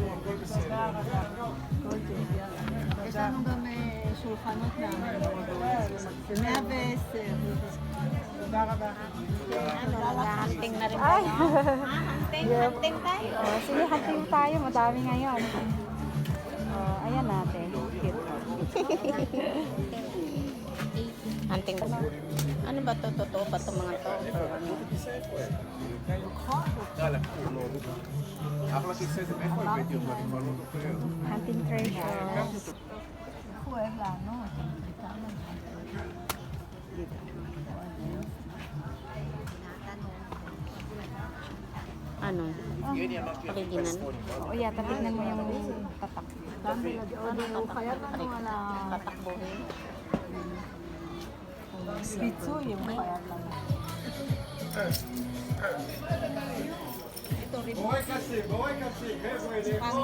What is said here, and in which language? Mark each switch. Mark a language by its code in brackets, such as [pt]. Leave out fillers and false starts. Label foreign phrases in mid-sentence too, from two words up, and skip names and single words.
[he] יש לנו גם שולחנות זה 110. תודה רבה. [tl] hunting na rin tayo. Hunting tayo. Oh, sige, hunting tayo. Madami ngayon. Oh, ayan natin. Cute. Hunting. Ano ba to? Totoo ba itong mga to? [he] אחלה כיסא זה מאיפה הבאתי אותה? אני כבר לא זוכר. [en] Hunting treasures. [he] הוא אוהב לענות. [tl] Ano? Paliginan? [en] O yeah, [tl] tatignan mo yung tatak. Tatakbuhin? [he] פיצוי אם הוא חייב לנו. בורקסים, חבר'ה, לאכול.